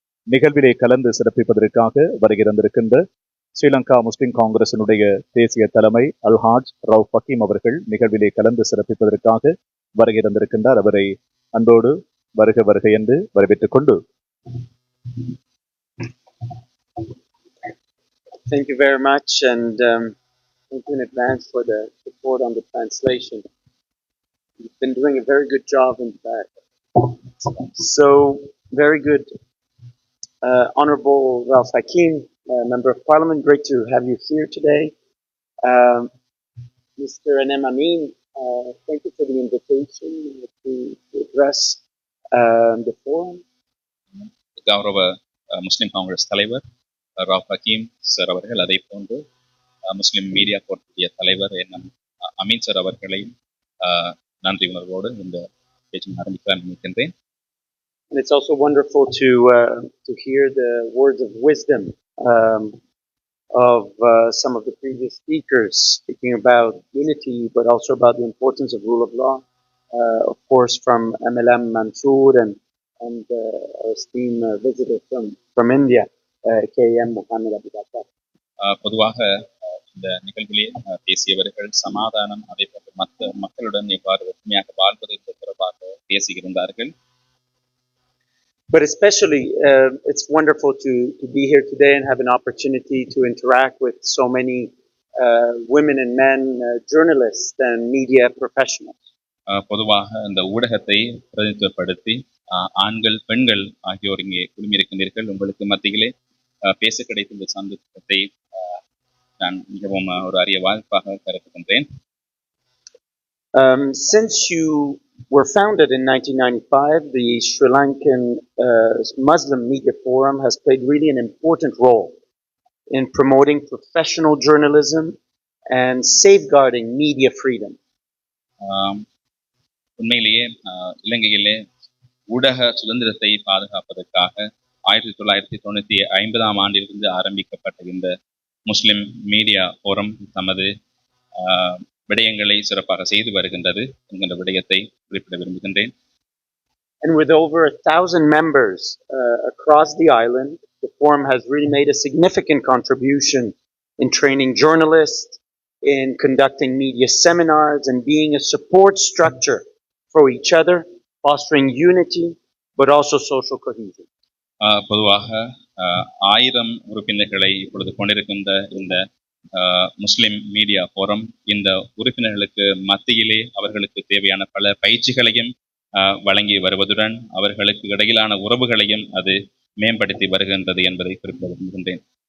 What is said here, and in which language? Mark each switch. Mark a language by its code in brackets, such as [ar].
[ta] நிகழ்விலே கலந்து சிறப்பிப்பதற்காக வருகிறந்திருக்கின்ற ஸ்ரீலங்கா முஸ்லிம் காங்கிரசினுடைய தேசிய தலைமை அல்ஹாஜ் ரவுப் ஹக்கீம் அவர்கள் நிகழ்விலே கலந்து சிறப்பிப்பதற்காக வருகிறந்திருக்கின்றார். அவரை அன்போடு வருக வருக என்று வரவேற்றுக் கொண்டு [en] Thank you very much, and thank you in advance for the support on the translation. You've been doing a very good job in that. So, very good. Honorable Ralph Hakim, Member of Parliament, great to have you here today. Mr. Anem Amin, thank you for the invitation to address the forum. [ta] கௌரவ முஸ்லிம் காங்கிரஸ் தலைவர் Rao Hakeem sir அவர்கள், அதை போன்று முஸ்லிம் media போர்ட்டுடைய தலைவர் nm Ameen sir அவர்களையும் நன்றி உணர்வோடு இந்த பேச்சு ஆரம்பிக்க நினைக்கின்றேன். [en] And it's also wonderful to hear the words of wisdom of some of the previous speakers, speaking about unity, but also about the importance of rule of law. Of course, from MLM Mansoor and our esteemed visitor from India, KM Muhammad Abubakar. [ta] பொதுவாக இந்த நிகழ்விலே பேசியவர்கள் சமாதானம், அதை போன்று மற்ற மக்களுடன் எவ்வாறு ஒற்றுமையாக வாழ்வது என்பது தொடர்பாக பேசியிருந்தார்கள். [en] But especially, it's wonderful to be here today and have an opportunity to interact with so many women and men, journalists and media professionals. [ta] பொதுவாக இந்த ஊடகத்தை பிரதிநிதித்துவப்படுத்தி ஆண்கள் பெண்கள் ஆகியோர் இங்கே குழுமியிருக்கின்றீர்கள். உங்களுக்கு மத்தியிலே பேச கிடைத்த இந்த சந்தர்ப்பத்தை நான் மிகவும் ஒரு அரிய வாய்ப்பாக கருதுகின்றேன். [en] Since you were founded in 1995, the Sri Lankan Muslim Media Forum has played really an important role in promoting professional journalism and safeguarding media freedom. [ta] உண்மையிலேயே இலங்கையிலே ஊடக சுதந்திரத்தை பாதுகாப்பதற்காக 1995ஆம் ஆண்டிலிருந்து ஆரம்பிக்கப்பட்ட இந்த முஸ்லிம் மீடியா ஃபோரம் தமது விடயங்களை சிறப்பாக செய்து வருகின்றது என்கின்ற விடயத்தை குறிப்பிட விரும்புகின்றேன். [en] And with over 1,000 members across the island, the forum has really made a significant contribution in training journalists, in conducting media seminars, and being a support structure for each other, fostering unity, but also social cohesion. [ta] பொதுவாக 1000 உறுப்பினர்களை இப்பொழுது கொண்டிருக்கின்ற இந்த முஸ்லிம் media forum இந்த உறுப்பினர்களுக்கு மத்தியிலே அவர்களுக்கு தேவையான பல பயிற்சிகளையும் வழங்கி வருவதுடன் அவர்களுக்கு இடையிலான உறவுகளையும் அது மேம்படுத்தி வருகின்றது என்பதை குறிப்பிட விரும்புகின்றேன்.